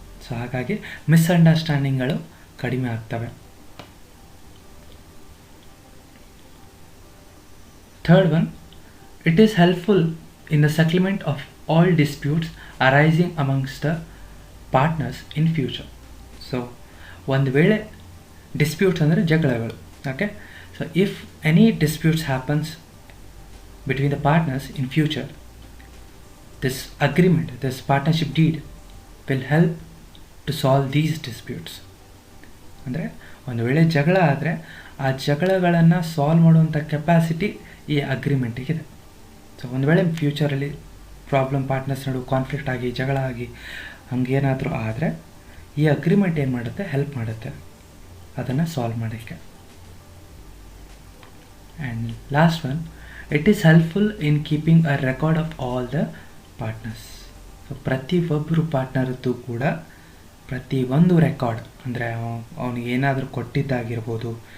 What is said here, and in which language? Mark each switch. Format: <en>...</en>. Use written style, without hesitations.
<kn>So ಹಾಗಾಗಿ ಮಿಸ್ಅಂಡರ್ಸ್ಟ್ಯಾಂಡಿಂಗ್ಗಳು ಕಡಿಮೆ ಆಗ್ತವೆ.</kn> <en>Third one, it is helpful in the settlement of all disputes arising amongst the partners in future.</en> <kn>So ಒಂದು ವೇಳೆ disputes ಅಂದರೆ ಜಗಳಗಳು.</kn> <en>Okay, so if any disputes happens between the partners in future, this agreement, this partnership deed will help to solve these disputes.</en> <kn>ಅಂದರೆ ಒಂದು ವೇಳೆ ಜಗಳ ಆದರೆ ಆ ಜಗಳಗಳನ್ನು ಸಾಲ್ವ್ ಮಾಡುವಂಥ ಕೆಪಾಸಿಟಿ ಈ ಅಗ್ರಿಮೆಂಟಿಗಿದೆ. ಸೊ ಒಂದು ವೇಳೆ ಫ್ಯೂಚರಲ್ಲಿ ಪ್ರಾಬ್ಲಮ್ ಪಾರ್ಟ್ನರ್ಸ್ ನಡುವೆ ಕಾನ್ಫ್ಲಿಕ್ಟ್ ಆಗಿ ಜಗಳ ಆಗಿ ಹಂಗೇನಾದರೂ ಆದರೆ ಈ ಅಗ್ರಿಮೆಂಟ್ ಏನು ಮಾಡುತ್ತೆ, ಹೆಲ್ಪ್ ಮಾಡುತ್ತೆ ಅದನ್ನು ಸಾಲ್ವ್ ಮಾಡೋಕ್ಕೆ.</kn> <en>And last one, it is helpful in keeping a record of all the partners.</en> <kn>So ಪ್ರತಿಯೊಬ್ಬರು ಪಾರ್ಟ್ನರ್ದು ಕೂಡ ಪ್ರತಿಯೊಂದು ರೆಕಾರ್ಡ್, ಅಂದರೆ ಅವನಿಗೆ ಏನಾದರೂ ಕೊಟ್ಟಿದ್ದಾಗಿರ್ಬೋದು.</kn>